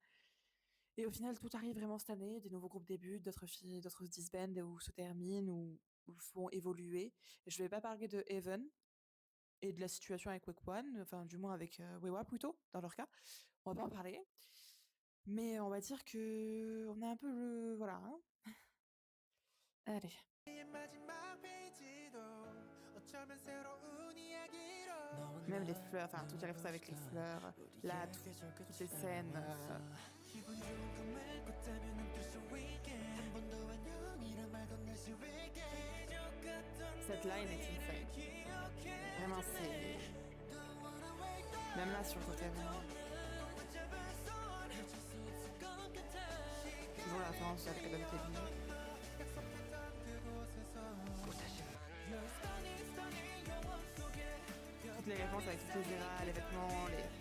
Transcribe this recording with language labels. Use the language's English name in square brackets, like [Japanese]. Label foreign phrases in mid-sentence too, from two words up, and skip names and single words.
[French] Et au final, tout arrive vraiment cette année, des nouveaux groupes débutent, d'autres se disbandent ou se terminent ou font évoluer. Et je vais pas parler de Heaven et de la situation avec Wake One, enfin du moins avec, Wewa plutôt, dans leur cas. On va pas en parler. Mais on va dire qu'on a un peu le voilà, hein. Allez. [Korean] 우리의 마지막 페이지도 어쩌면 새로운 이야기로 [French] Même les fleurs, enfin toutes les références avec les fleurs, là, toutes les scènes. [Korean] 기분 좋은 꿈을 꿨다면 느낄 수 있게 한 번 더 안녕이란 말 건넬 수 있게 기적 같던 [French] Cette line est insane. Vraiment, c'est. Même là, sur le côté, vraiment. Toujours la référence avec Adam Kevin. Toutes les références avec toutes les eras, les vêtements, les.